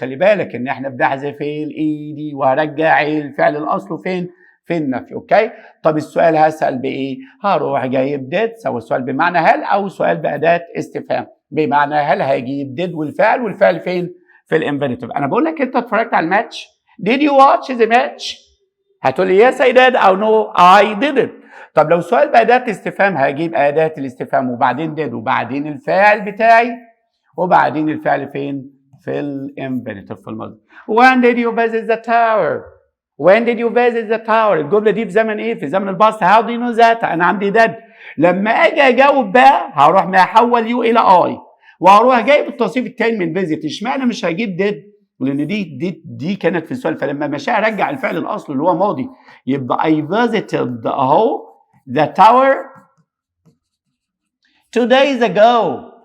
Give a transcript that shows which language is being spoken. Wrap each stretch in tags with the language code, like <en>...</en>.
<ar>خلي بالك ان احنا بنحذف الاي دي وهرجع الفعل الاصله فين؟ في النفي. اوكي. طب السؤال هسال بايه؟ هروح جايب did سواء السؤال بمعنى هل او سؤال باداه استفهام بمعنى هل. هجيب did والفعل فين؟ في الانفينيتيف. انا بقول لك انت اتفرجت على الماتش؟</ar> <en>did you watch the match؟</en> <ar>هتقول لي</ar> <en>yes I did او no I didn't.</en> <ar>طب لو سؤال باداه استفهام هجيب اداه الاستفهام وبعدين did وبعدين الفاعل بتاعي وبعدين الفعل فين؟ في الانفينيتيف في الماضي.</ar> <en>When did you visit the tower؟ When did you visit the tower؟</en> <ar>الجملة دي في زمن ايه؟ في زمن الباست.</ar> <en>How do you know that؟</en> <ar>أنا عندي</ar> <en>did.</en> <ar>لما أجي أجاوب بقى هروح محول يو إلى I وهروح جايب التصريف التاني من visit. اشمعنى مش هجيب did؟ لأن دي كانت في السؤال. فلما مشى أرجع الفعل الأصل اللي هو ماضي يبقى</ar> <en>I visited</en> <ar>أهو</ar> <en>the tower 2 days ago.</en>